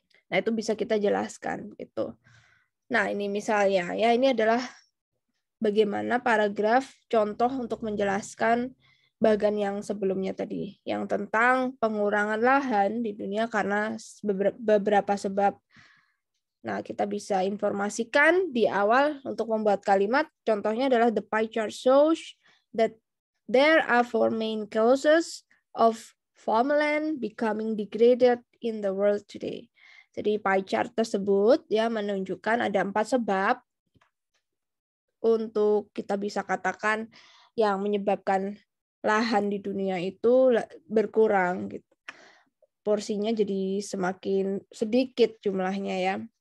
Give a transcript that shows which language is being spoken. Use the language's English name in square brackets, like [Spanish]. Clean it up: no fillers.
[Indonesian] Nah, itu bisa kita jelaskan gitu. Nah, ini misalnya ya, ini adalah bagaimana paragraf contoh untuk menjelaskan bagian yang sebelumnya tadi, yang tentang pengurangan lahan di dunia karena beberapa sebab. Nah, kita bisa informasikan di awal untuk membuat kalimat. Contohnya adalah [English] the pie chart shows that there are 4 main causes of farmland becoming degraded in the world today. [Indonesian] Jadi pie chart tersebut ya menunjukkan ada 4 sebab untuk kita bisa katakan yang menyebabkan lahan di dunia itu berkurang gitu. Porsinya jadi semakin sedikit jumlahnya ya.